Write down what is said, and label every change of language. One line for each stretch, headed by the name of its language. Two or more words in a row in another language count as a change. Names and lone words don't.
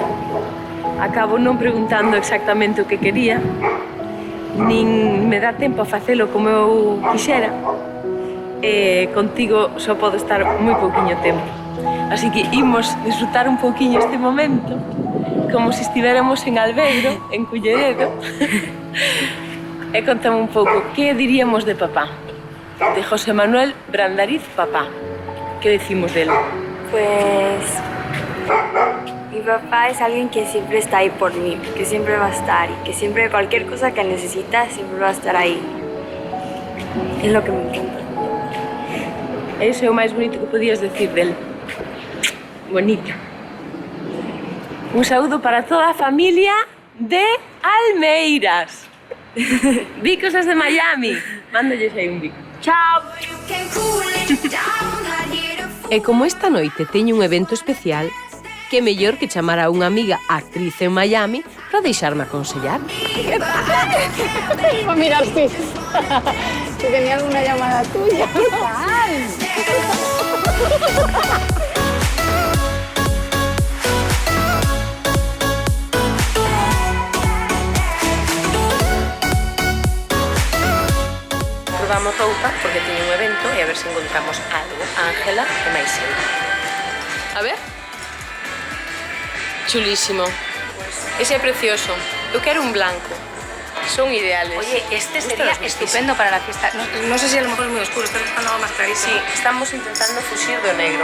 Galician: Acabo non preguntando exactamente o que quería, nin me dá tempo a facelo como eu quixera, e contigo só podo estar moi pouquiño tempo. Así que imos disfrutar un pouquiño este momento, como se estiveramos en Albeiro, en Culleredo, e contame un pouco, que diríamos de papá? De José Manuel Brandariz, papá.
Spanish: ¿Qué decimos de él? Pues mi papá es alguien que siempre está ahí por mí, que siempre va a estar y que siempre cualquier cosa que necesita siempre va a estar ahí. Es lo que me encanta.
Galician: Eso é o máis bonito que podías decir dele. Bonita. Un saúdo para toda a familia de Almeiras. Vicos desde Miami. Mándolles aí un bico. Chao. E como esta noite teño un evento especial, que mellor que chamar a unha amiga actriz en Miami para deixarme aconsellar.
Spanish: Mira, sí. Que tenía alguna llamada tuya. ¿Qué tal?
Galician: Rodamos roupa porque teño un evento e a ver se encontramos algo. Ángela e máis eu. A ver. Chulísimo. Ese é precioso. Eu quero un blanco. Son ideales.
Spanish: Oye, este sería estupendo para la fiesta. No sé si a lo mejor es muy oscuro, estás buscando algo más clarito. Sí, estamos intentando fusil do negro.